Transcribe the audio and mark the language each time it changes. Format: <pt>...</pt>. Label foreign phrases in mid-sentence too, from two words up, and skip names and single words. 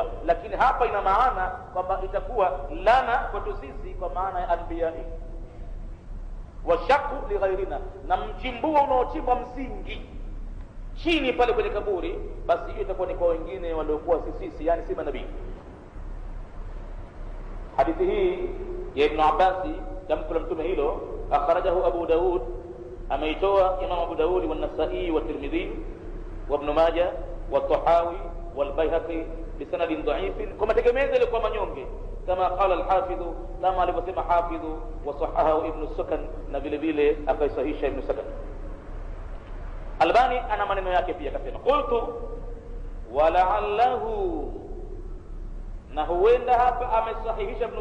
<sw>Lakini hapa ina maana kwamba itakuwa lana kwetu sisi kwa maana ya anbiyai,</sw> <ar>والشق لغيرنا,</ar> <sw>na mchimbuo unaochimba msingi chini pale kwenye kaburi, basi hiyo itakuwa ni kwa wengine waliokuwa sisi, yani si manabii. Hadithi hii ya Ibn Abbas tamko la mtume hilo</sw> <ar>أخرجه أبو داود,</ar> <sw>ameitoa Imam Abu Daud</sw> <ar>والنسائي والترمذي وابن ماجه والطحاوي والبيهقي بسند ضعيف,</ar> <sw>kama tegemeza ile kwa manyonge, kama</sw> <ar>قال الحافظ,</ar> <sw>kama alivyosema Hafidh,</sw> <ar>وصححه ابن السكن,</ar> <sw>na vile vile akaisahisha Ibn Sakan. Albani ana maneno yake pia, akasema</sw> <ar>قلت ولعله,</ar> <sw>na huenda hapa amesahihisha Ibn</sw>